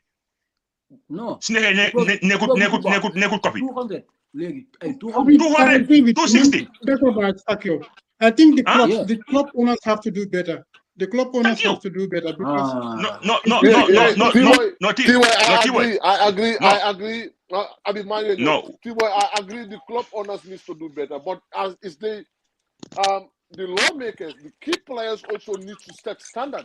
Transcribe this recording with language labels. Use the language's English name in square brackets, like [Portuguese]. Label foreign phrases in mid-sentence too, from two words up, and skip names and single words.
[English] No. [Wolof] Su nekkee nekkut copy. 200. Léegi ay [English] 200. 260. I think the club owners have to do better. The club owners have to do better because no. T-Way, I agree. No. T-Way, I agree. The club owners needs to do better, but as is the lawmakers, the key players also need to set standards.